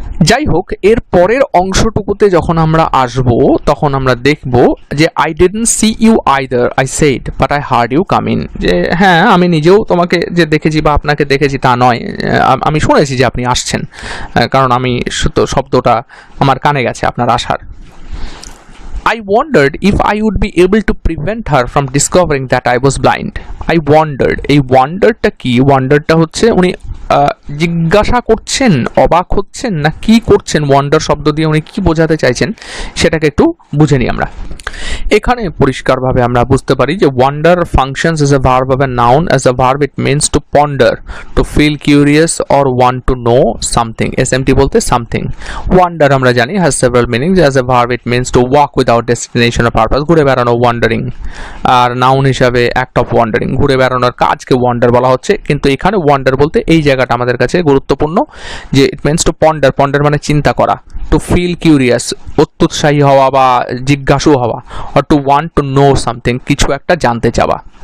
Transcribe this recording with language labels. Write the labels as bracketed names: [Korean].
[Bangla] যাই হোক, এর পরের অংশটুকুতে যখন আমরা আসব, তখন আমরা দেখব যে [English] I didn't see you either, I said but I heard you come in. [Bangla] যে হ্যাঁ, আমি নিজেও তোমাকে যে দেখেছি বা আপনাকে দেখেছি তা নয়, আমি শুনেছি যে আপনি আসছেন, কারণ আমি শব্দটা আমার কানে গেছে আপনার আসার। [English] I wondered if I would be able to prevent her from discovering that I was blind. I wondered, [Bangla] এই ওয়ান্ডারটা কি? ওয়ান্ডারটা হচ্ছে উনি জিজ্ঞাসা করছেন, অবাক হচ্ছেন, না কি করছেন? ওয়ান্ডার শব্দ দিয়ে উনি কি বোঝাতে চাইছেন সেটাকে একটু বুঝে নিই আমরা। এখানে পরিষ্কারভাবে আমরা বুঝতে পারি যে wonder [English] functions as a verb of a noun. As a verb it means to ponder, to feel curious or want to know something. SMT বলতে something. Wander [Bangla] আমরা জানি [English] has several meanings. As a verb it means to walk without destination or purpose, [Bangla] ঘুরে বেড়ানো, [English] wandering। [Bangla] আর noun হিসাবে [English] act of wandering, [Bangla] ঘুরে বেড়ানোর কাজকে wonder বলা হচ্ছে। কিন্তু এখানে ওয়ান্ডার বলতে এই জায়গাটা আমাদের কাছে গুরুত্বপূর্ণ, যে [English] it means to ponder [Bangla] মানে চিন্তা করা, [English] to feel curious [Bangla] অত্যুৎসাহী হওয়া বা জিজ্ঞাসু হওয়া, [English] or to want to know something [Bangla] কিছু একটা জানতে চাওয়া।